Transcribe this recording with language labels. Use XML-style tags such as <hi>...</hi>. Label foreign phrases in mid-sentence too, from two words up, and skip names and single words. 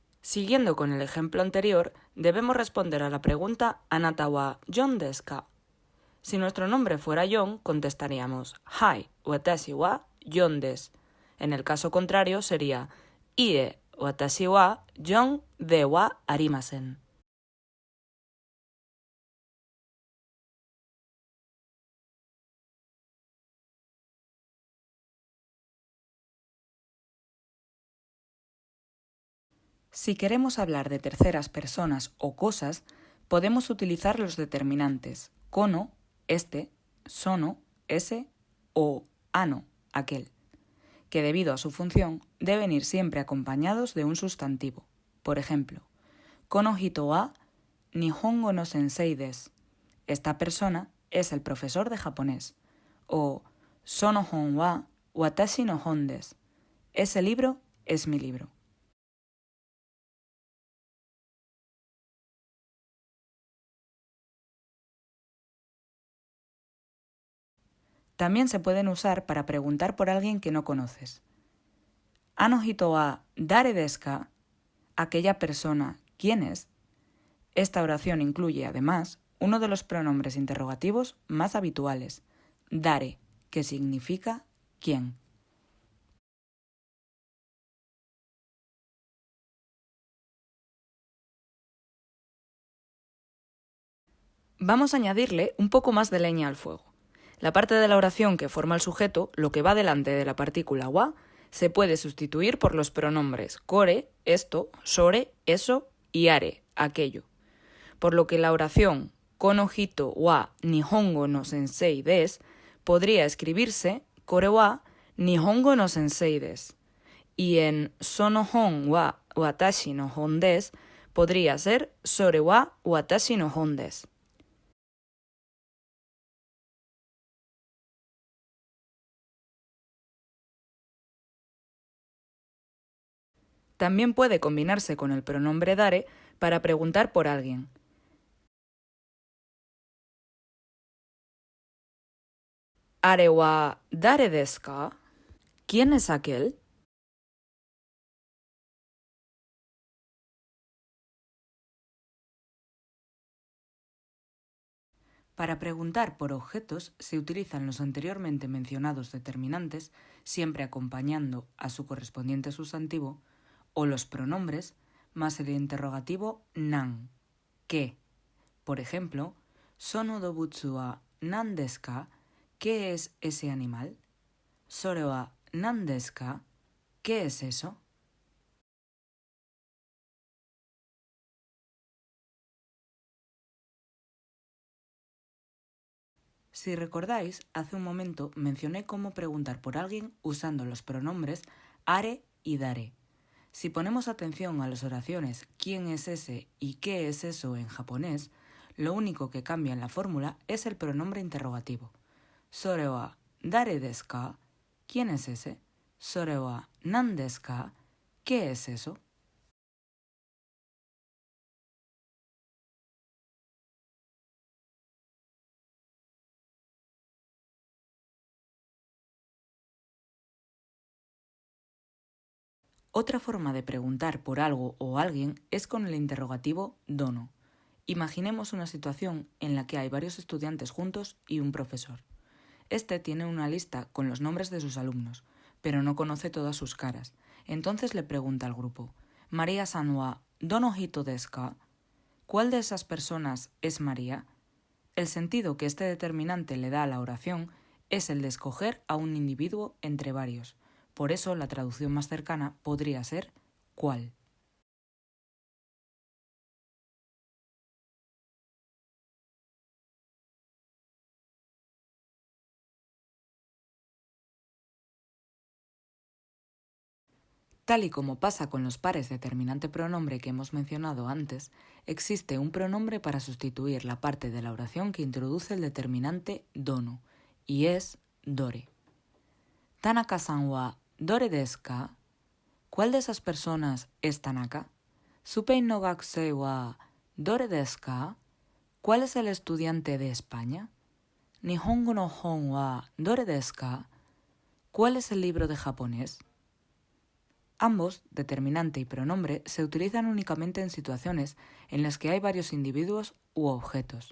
<es>Siguiendo con el ejemplo anterior, debemos responder a la pregunta</es> <ja>あなた は John です か?</ja> <es>Si nuestro nombre fuera John, contestaríamos</es> <ja>はい、 私 は John です.</ja> <es>En el caso contrario sería</es> <ja>いいえ、 私 は John で は ありません.</ja> <es>Si queremos hablar de terceras personas o cosas, podemos utilizar los determinantes kono, este, sono, ese o ano, aquel, que debido a su función deben ir siempre acompañados de un sustantivo. Por ejemplo,</es> <ja>この 人 は 日本語 の 先生 です.</ja> <es>Esta persona es el profesor de japonés.</es> <ja>O その 本 は 私 の 本 です.</ja> <es>Ese libro es mi libro. También se pueden usar para preguntar por alguien que no conoces.</es> <ja>あの 人 は 誰 です か?</ja> <es>Aquella persona, ¿quién es? Esta oración incluye, además, uno de los pronombres interrogativos más habituales, dare, que significa quién. Vamos a añadirle un poco más de leña al fuego. La parte de la oración que forma el sujeto, lo que va delante de la partícula wa, se puede sustituir por los pronombres kore, esto, sore, eso y are, aquello. Por lo que la oración</es> <ja>この 人 は 日本語 の 先生 です</ja> <es>podría escribirse</es> <ja>これ は 日本語 の 先生 です.</ja> <es>Y en</es> <ja>その 本 は 私 の 本 です</ja> <es>podría ser</es> <ja>それ は 私 の 本 です.</ja> <es>También puede combinarse con el pronombre dare para preguntar por alguien.</es> <ja>あれ は 誰 です か?</ja> <es>¿Quién es aquel? Para preguntar por objetos se utilizan los anteriormente mencionados determinantes, siempre acompañando a su correspondiente sustantivo, o los pronombres, más el interrogativo nan, ¿qué? Por ejemplo,</es> <ja>その 動物 は 何 です か?</ja> <es>¿Qué es ese animal?</es> <ja>それ は 何 です か?</ja> <es>¿Qué es eso? Si recordáis, hace un momento mencioné cómo preguntar por alguien usando los pronombres are y dare. Si ponemos atención a las oraciones ¿quién es ese? Y ¿qué es eso? En japonés, lo único que cambia en la fórmula es el pronombre interrogativo.</es> <ja>それ は 誰 です か?</ja> <es>¿Quién es ese?</es> <ja>それ は 何 です か?</ja> <es>¿Qué es eso? Otra forma de preguntar por algo o alguien es con el interrogativo dono. Imaginemos una situación en la que hay varios estudiantes juntos y un profesor. Este tiene una lista con los nombres de sus alumnos, pero no conoce todas sus caras. Entonces le pregunta al grupo,</es> <ja>María-さん は どの 人 です か?</ja> <es>¿Cuál de esas personas es María? El sentido que este determinante le da a la oración es el de escoger a un individuo entre varios. Por eso la traducción más cercana podría ser ¿cuál? Tal y como pasa con los pares determinante-pronombre que hemos mencionado antes, existe un pronombre para sustituir la parte de la oración que introduce el determinante dono, y es dore.</es> <ja>Tanaka-さん は どれ です か?</ja> <es>¿Cuál de esas personas es Tanaka?</es> <ja>スペイン の 学生 は どれ です か?</ja> <es>¿Cuál es el estudiante de España?</es> <ja>日本語 の 本 は どれ です か?</ja> <es>¿Cuál es el libro de japonés? Ambos, determinante y pronombre, se utilizan únicamente en situaciones en las que hay varios individuos u objetos.</es>